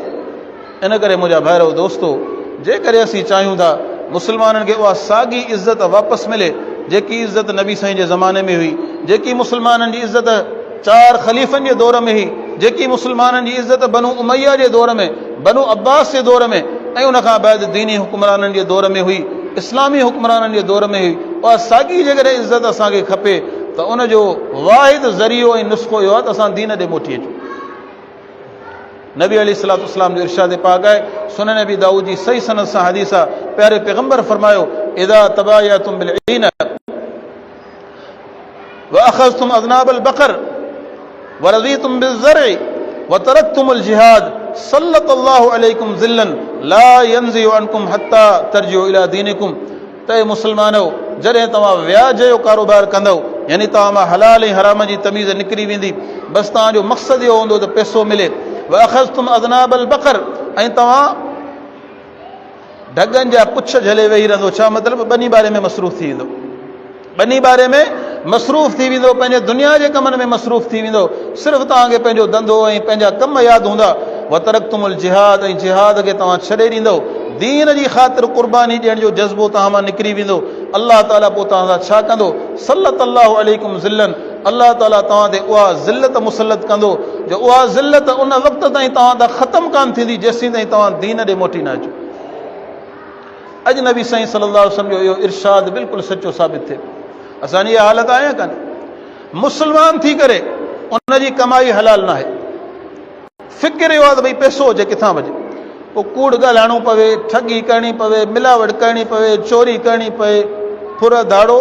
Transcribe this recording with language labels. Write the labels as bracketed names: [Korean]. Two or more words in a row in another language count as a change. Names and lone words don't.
[Sindhi] इन करे मुंहिंजा भाइरो दोस्तो, जेकॾहिं असीं चाहियूं था मुस्लमाननि खे उहा साॻी इज़त वापसि मिले जेकी इज़त नबी साईं जे ज़माने में हुई, जेकी मुस्लमाननि जी इज़त 4 ख़लीफ़नि जे दौर में हुई, जेकी मुस्लमाननि जी इज़त बनु उमैया जे दौर में, बनु अब्बास जे दौर में, ऐं उनखां बाद दीनी हुक्मराननि जे दौर में हुई, इस्लामी हुक्मराननि जे दौर में हुई। उहा साॻी जेकॾहिं इज़त असांखे खपे त उनजो वाहिद ज़रियो ऐं नुस्ख़ो इहो आहे त असां दीन ॾे मोटी अचूं। नबी [Arabic] عليه الصلاة والسلام [Sindhi] जो इरशाद पाक आहे, सुनन नबी दाऊद जी सही सनद सां हदीस आहे, प्यारे पैगंबर फरमायो, [Arabic] إذا تبايعتم بالعين وأخذتم أذناب البقر ورضيتم بالزرع وتركتم الجهاد سلط الله عليكم ذلا لا ينزعه عنكم حتى ترجعوا إلى دينكم. [Sindhi] त मुस्लमानो, जॾहिं तव्हां व्याज जो कारोबार कंदव, यानी तव्हां मां हलाल ऐं हराम जी तमीज़ निकिरी वेंदी, बसि तव्हांजो मक़सदु इहो हूंदो त पैसो मिले। [Arabic] وأخذتم أذناب البقر, [Sindhi] ऐं तव्हां ढगनि जा पुछ झले वेही रहंदो, छा मतिलबु ॿनी बारे में मसरूफ़ थी वेंदो, ॿनी बारे में मसरूफ़ थी वेंदो, पंहिंजे दुनिया जे कमनि में मसरूफ़ थी वेंदो, सिर्फ़ु तव्हांखे पंहिंजो धंधो ऐं पंहिंजा कम यादि हूंदा। [Arabic] وتركتم الجهاد, [Sindhi] ऐं जिहाद खे तव्हां छॾे ॾींदो, दीन जी ख़ातिर क़ुर्बानी ॾियण जो जज़्बो तव्हां मां निकिरी वेंदो। अल्लाह ताला पोइ तव्हां सां छा कंदो, [Arabic] سلط الله عليكم ذلا, [Sindhi] अल्लाह ताला तव्हां ते उहा ज़िल्लत मुसलत कंदो जो उहा ज़िल्लत उन वक़्त ताईं तव्हां तां ख़तमु कान थींदी जेसीं ताईं तव्हां दीन ॾे मोटी न अचो। अॼु नबी साईं [Arabic] صلى الله عليه وسلم [Sindhi] जो इहो इरशाद बिल्कुलु सचो साबित थिए। असांजी इहा हालत आहे कान्हे, मुस्लमान थी करे उनजी कमाई हलाल न आहे, फ़िक्र इहो आहे त भई पैसो हुजे किथां वञे, पोइ कूड़ ॻाल्हाइणो पवे, ठगी करणी पवे, मिलावट करणी पवे, चोरी करणी पवे, फुर दाड़ो।